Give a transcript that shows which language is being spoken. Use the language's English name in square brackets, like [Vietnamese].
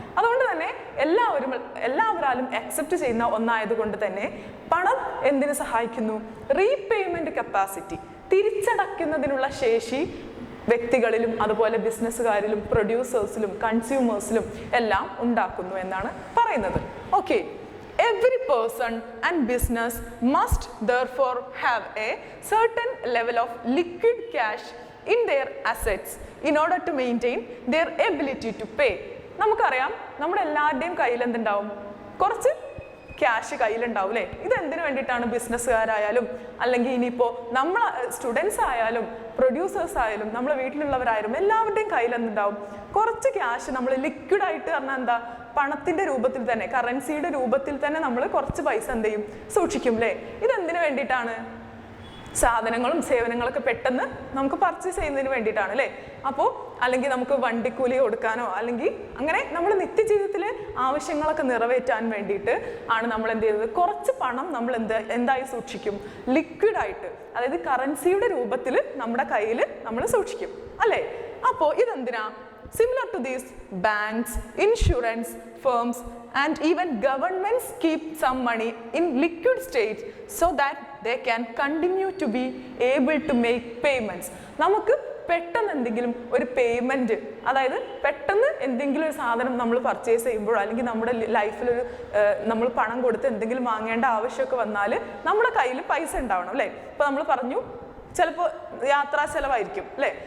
[Malayalam] അതുകൊണ്ട് തന്നെ എല്ലാവരാലും അക്സെപ്റ്റ് ചെയ്യുന്ന ഒന്നായതുകൊണ്ട് തന്നെ പണം എന്തിനു സഹായിക്കുന്നു? റീപേയ്മെന്റ് കപ്പാസിറ്റി, തിരിച്ചടയ്ക്കുന്നതിനുള്ള ശേഷി വ്യക്തികളിലും അതുപോലെ ബിസിനസ്സുകാരിലും പ്രൊഡ്യൂസേഴ്സിലും കൺസ്യൂമേഴ്സിലും എല്ലാം ഉണ്ടാക്കുന്നു എന്നാണ് പറയുന്നത്. [English] Okay, every person and business must therefore have a certain level of liquid cash in their assets in order to maintain their ability to pay. [Malayalam] നമുക്കറിയാം നമ്മുടെ എല്ലാവരുടെയും കയ്യിൽ എന്തുണ്ടാവും? കുറച്ച് ക്യാഷ് കയ്യിലുണ്ടാവും അല്ലേ? ഇത് എന്തിനു വേണ്ടിയിട്ടാണ്? ബിസിനസ്സുകാരായാലും അല്ലെങ്കിൽ ഇനിയിപ്പോൾ നമ്മൾ സ്റ്റുഡൻസ് ആയാലും പ്രൊഡ്യൂസേഴ്സ് ആയാലും നമ്മളെ വീട്ടിലുള്ളവരായാലും എല്ലാവരുടെയും കയ്യിൽ എന്തുണ്ടാവും? കുറച്ച് ക്യാഷ് നമ്മൾ ലിക്വിഡായിട്ട് പറഞ്ഞാൽ എന്താ? പണത്തിന്റെ രൂപത്തിൽ തന്നെ, കറൻസിയുടെ രൂപത്തിൽ തന്നെ നമ്മൾ കുറച്ച് പൈസ എന്ത് ചെയ്യും? സൂക്ഷിക്കും അല്ലേ? ഇതെന്തിനു വേണ്ടിയിട്ടാണ്? സാധനങ്ങളും സേവനങ്ങളൊക്കെ പെട്ടെന്ന് നമുക്ക് പർച്ചേസ് ചെയ്യുന്നതിന് വേണ്ടിയിട്ടാണ് അല്ലേ? അപ്പോൾ അല്ലെങ്കിൽ നമുക്ക് വണ്ടിക്കൂലി കൊടുക്കാനോ അല്ലെങ്കിൽ അങ്ങനെ നമ്മൾ നിത്യജീവിതത്തിലെ ആവശ്യങ്ങളൊക്കെ നിറവേറ്റാൻ വേണ്ടിയിട്ട് ആണ് നമ്മൾ എന്ത് ചെയ്തത്? കുറച്ച് പണം നമ്മൾ എന്തായി സൂക്ഷിക്കും? ലിക്വിഡായിട്ട്, അതായത് കറൻസിയുടെ രൂപത്തിൽ നമ്മുടെ കയ്യിൽ നമ്മൾ സൂക്ഷിക്കും അല്ലേ? അപ്പോൾ ഇതെന്തിനാ? [English] Similar to these, banks, insurance firms and even governments keep some money in liquid state so that they can continue to be able to make payments. [Malayalam] നമുക്ക് പെട്ടെന്ന് എന്തെങ്കിലും ഒരു പേയ്മെന്റ്, അതായത് പെട്ടെന്ന് എന്തെങ്കിലും ഒരു സാധനം നമ്മൾ പർച്ചേസ് ചെയ്യുമ്പോഴോ അല്ലെങ്കിൽ നമ്മുടെ ലൈഫിലൊരു നമ്മൾ പണം കൊടുത്ത് എന്തെങ്കിലും വാങ്ങേണ്ട ആവശ്യമൊക്കെ വന്നാൽ നമ്മുടെ കയ്യിൽ പൈസ ഉണ്ടാവണം അല്ലേ? ഇപ്പൊ നമ്മൾ പറഞ്ഞു ചിലപ്പോൾ യാത്രാ ചെലവായിരിക്കും അല്ലേ?